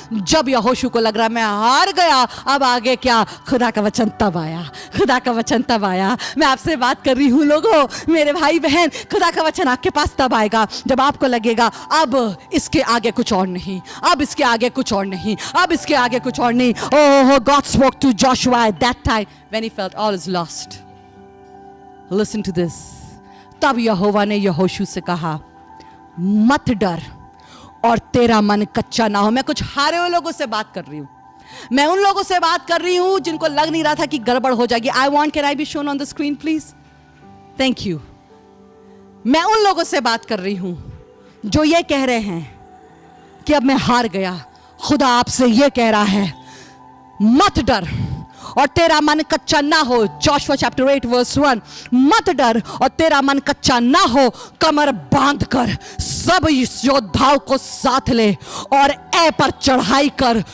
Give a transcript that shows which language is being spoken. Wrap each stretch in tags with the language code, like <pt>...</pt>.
<hi>जब यहोशू को लग रहा है मैं हार गया, अब आगे क्या? खुदा का वचन तब आया, खुदा का वचन तब आया। मैं आपसे बात कर रही हूँ लोगों, मेरे भाई बहन, खुदा का वचन आपके पास तब आएगा जब आपको लगेगा अब इसके आगे कुछ और नहीं, अब इसके आगे कुछ और नहीं, अब इसके आगे कुछ और नहीं।</hi> <en>Oh, God spoke to Joshua at that time when he felt all is lost. Listen to this.</en> <hi>तब यहोवा ने यहोशू से कहा, मत डर और तेरा मन कच्चा ना हो। मैं कुछ हारे हुए लोगों से बात कर रही हूँ, मैं उन लोगों से बात कर रही हूँ जिनको लग नहीं रहा था कि गड़बड़ हो जाएगी।</hi> <en>I want, can I be shown on the screen please? Thank you.</en> <hi>मैं उन लोगों से बात कर रही हूँ जो ये कह रहे हैं कि अब मैं हार गया। खुदा आपसे ये कह रहा है, मत डर और तेरा मन कच्चा ना हो। Joshua chapter 8 verse 1। मत डर और तेरा मन कच्चा ना हो, कमर बांध कर सब योद्धाओं को साथ ले और ए पर चढ़ाई कर।</hi>